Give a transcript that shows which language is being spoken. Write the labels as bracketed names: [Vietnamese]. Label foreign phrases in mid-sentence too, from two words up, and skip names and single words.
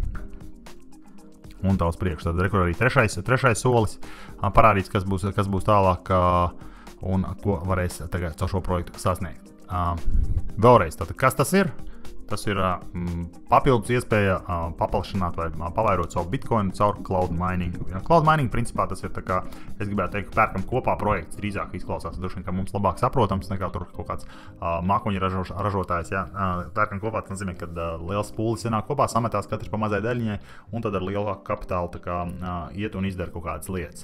[Latvian] Un tā uz priekšu. Tad rekur arī trešais solis parādīts, kas būs tālāk un ko varēs tagad caur šo projektu sasniegt. Vēlreiz, tātad, kas tas ir? Tas ir papildus iespēja paplašināt vai pavairot savu bitcoinu caur [English] cloud mining. [Latvian] Ja, [English] cloud mining [Latvian] principā tas ir tā kā, es gribētu teikt, pērkam kopā projekts, drīzāk izklausās, droši vien, ka mums labāk saprotams nekā tur kaut kāds mākoņu ražotājs. Ja. Pērkam kopā, tas nozīmē, ka liels pūlis ienāk kopā, sametās katrs pa mazai daļiņai un tad ar lielāku kapitālu tā kā iet un izdara kaut kādas lietas.